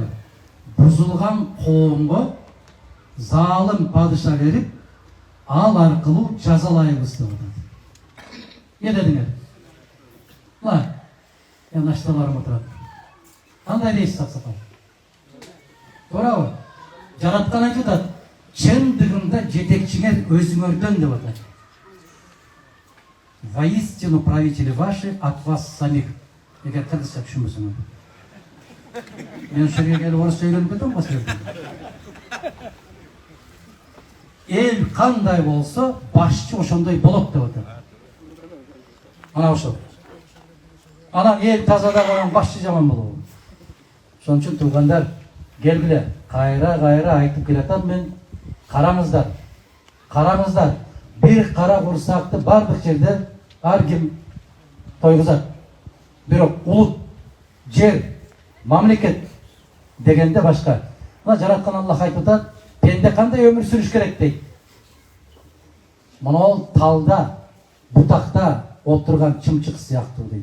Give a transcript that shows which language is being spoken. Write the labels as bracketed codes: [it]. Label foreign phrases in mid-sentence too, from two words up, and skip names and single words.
[ky] Бузулган коомго залым падыша берип, ал аркылуу жазалайбыз деп атат. Не дедиңер? Мына, нашталарым отурат. Кандай дейсиз аксакал? Туурабы? Жараткан айтып атат, чындыгында жетекчиңер өзүңөрдөн деп атат. [ru] Воистину правители ваши от вас самих. [ky] Эгер кыргызча түшүнбөсөңөр. Мен ошол жерге келип орусча өйрөнүп кетем го силерден. Эл кандай болсо, башчы ошондой болот деп атат. Ана ошол. Анан эл тазада койгон башчы жаман болобу. Ошон үчүн туугандар, келгиле, кайра айтып келатам мен. Караңыздар. Караңыздар. Бир кара курсакты бардык жерде ар ким тойгузат. Бирок улут, жер, мамлекет дегенде башка. Мына жараткан Аллах айтып атат, пенде кандай өмүр сүрүш керек дейт. Мына ол талда, бутакта отурган чымчык сыяктуу дейт.